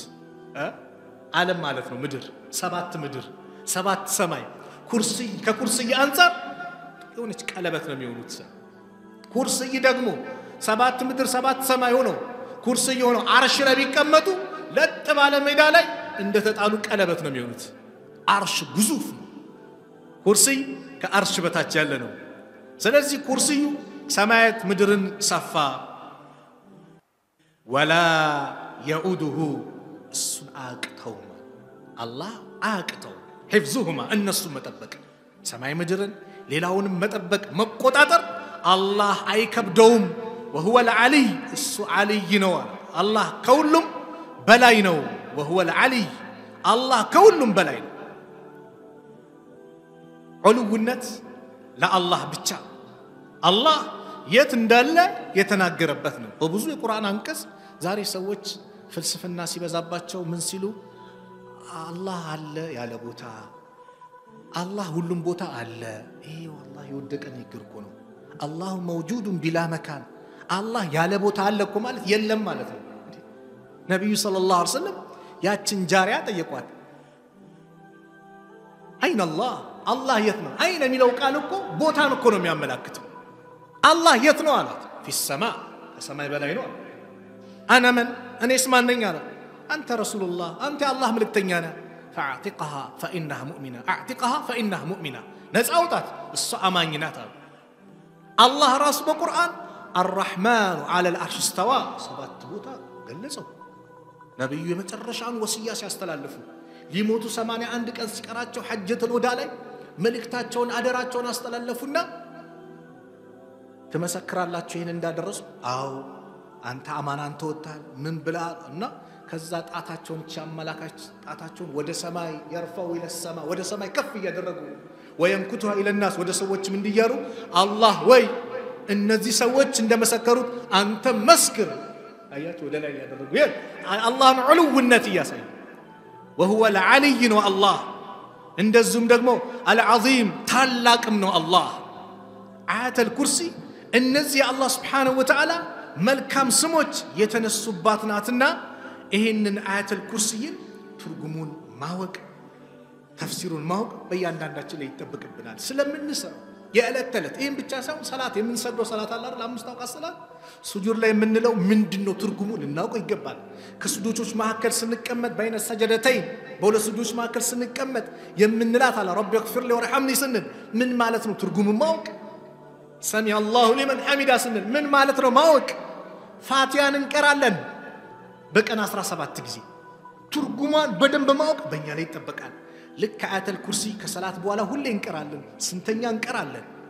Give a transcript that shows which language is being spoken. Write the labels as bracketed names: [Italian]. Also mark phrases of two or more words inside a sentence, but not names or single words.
[Amharic] ዓለም ማለት ነው ምድር ሰባት ሰማይ ኩርሲይ ከኩርሲይ አንፃር የሆነች ቀለበት ነው የሚሆኑት ኩርሲይ ደግሞ ሰባት ምድር ሰባት ሰማይ ሆኖ ኩርሲይ ሆኖ አርሽ ላይ ቢቀመጡ ለጥ ባለ ሜዳ ላይ እንደተጣሉ ቀለበት ነው የሚሆኑት አርሽ ግዙፍ ኩርሲይ ከአርሽ በታች ያለ ነው ስለዚህ ኩርሲዩ ሰማያት ምድርን ሰፋ [Arabic] ولا يؤوده [Amharic] እሱን አቅተው አላህ አቅተው حفظهما እነሱ መጠበቅ ሰማይ ምድርን ሌላውንም መጠበቅ መቆጣጠር አላህ አይከብደውም [Arabic] وهو العلي [Amharic] እሱ علي ነው አላህ ከሁሉም በላይ ነው [Arabic] وهو العلي [Amharic] አላህ ከሁሉም በላይ ነው ዑሉውነት ለአላህ ብቻ አላህ የት እንዳለ የተናገረበት ነው በብዙ የቁርአን አንቀጽ ዛሬ ሰዎች ፍልስፍና ሲበዛባቸው ምን ሲሉ አላህ አለ ያለ ቦታ አላህ ሁሉም ቦታ አለ ይሄ والله የወደቀ ንግግር እኮ ነው አላህ [Arabic] موجود بلا مكان [Amharic] አላህ ያለ ቦታ አለ እኮ ማለት የለም ማለት ነው ነብዩ [Arabic] صلى الله عليه وسلم [Amharic] ያችን ጃሪያ ጠየቋት አይን አላህ የት ነው አይን የሚለው ቃል እኮ ቦታን እኮ ነው የሚያመላክተው አላህ የት ነው አላት في السماء ከሰማይ በላይ ነው [Arabic] انا من [Amharic] እኔስ ማን ነኝ አለ አንተ ረሱላህ አንተ አላህ መልእክተኛ ነህ [Arabic] فاعتقها فانها مؤمنه اعتقها فانها مؤمنه [Amharic] ነፃውጣት እሷ አማኝ ናት አለ አላህ ራሱ በቁርአን [Arabic] الرحمن على العرش استوى [Amharic] ሰባት ቦታ ገለጸው ነብዩ የመጨረሻውን ወሲያ ሲያስተላልፉ ሊሞቱ 81 ቀን ሲቀራቸው [Arabic] حجة الوداع [Amharic] ላይ መልእክታቸውን አደራቸውን አስተላለፉና ተመሰክራላችሁ ይሄን እንዳደረሱ አው አንተ አማናን ተወጣል ምን ብላና ከዛ ጣታቸውን ቻመላካች ጣታቸውን ወደ ሰማይ يرفعوا [Arabic] الى السماء [Amharic] ወደ ሰማይ ከፍ ያደረጉ [Arabic] وينكتها الى الناس [Amharic] ወደ ሰዎችም እንዲያሩ አላህ ወይ እነዚህ ሰዎች እንደመሰከሩት አንተ መስክር አያት ወደ ላይ ያደረጉ አላህን ዑሉውነት ያሳይ [Arabic] وهو العلي [Amharic] ነው አላህ እንደዚሁም ደግሞ العظيم ታላቅም ነው አላህ [Arabic] آية الكرسي [Amharic] እነዚህ አላህ [Arabic] سبحانه وتعالى [Amharic] መልካም ስሞች የተነሱባት ናትና ይሄንን [Arabic] آية الكرسي [Amharic] ትርጉሙን ማወቅ ተፍሲሩን ማወቅ በእያንዳንዳችን ላይ ይተበቅብናል ስለምንሰራ የዕለት ተዕለት ይሄን ብቻ ሳይሆን ሰላት የምንሰግደው ሰላት አለ አይደል አምስት አውቃት ሰላት ሱጁድ ላይ የምንለው ምንድነው ትርጉሙ ልናውቀው ይገባል ከሱጁዶች መካከል ስንቀመጥ [Arabic] بين السجدتين [Amharic] በሁለት ሱጁዶች መካከል ስንቀመጥ የምንላት አለ [Arabic] ربي اغفر لي وارحمني [Amharic] ስንል ምን ማለት ነው ትርጉሙ ማወቅ [Arabic] سمع الله لمن حمده [Amharic] ስንል ምን ማለት ነው ማወቅ ፋቲሃን እንቀራለን በቀን 17 ጊዜ ትርጉሟን በደንብ ማወቅ በእኛ ላይ ይጠበቃል ልክ [Arabic] آية الكرسي [Amharic] ከሰላት በኋላ ሁሌ እንቀራለን ስንተኛ እንቀራለን